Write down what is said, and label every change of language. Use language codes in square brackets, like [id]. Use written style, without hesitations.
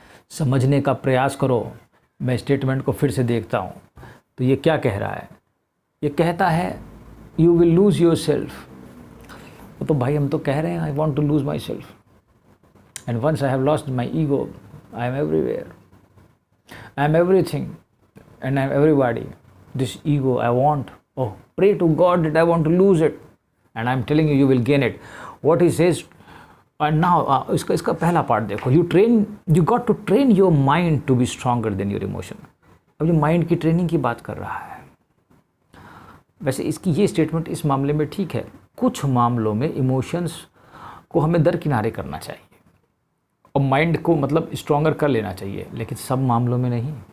[hi] समझने का प्रयास करो। मैं स्टेटमेंट को फिर से देखता हूँ तो ये क्या कह रहा है, ये कहता है [en] You will lose yourself. [hi] तो भाई हम तो कह रहे हैं [en] I want to lose myself, and once I have lost my ego I am everywhere, I am everything and I'm everybody. This ego I want, oh pray to God that I want to lose it, and I'm telling you you will gain it. What he says, and now [hi] इसका पहला part देखो, [en] you got to train your mind to be stronger than your emotion. [hi] अब ये mind की training की बात कर रहा है। वैसे इसकी ये स्टेटमेंट इस मामले में ठीक है, कुछ मामलों में इमोशंस को हमें दरकिनारे करना चाहिए और माइंड को मतलब स्ट्रॉन्गर कर लेना चाहिए, लेकिन सब मामलों में नहीं।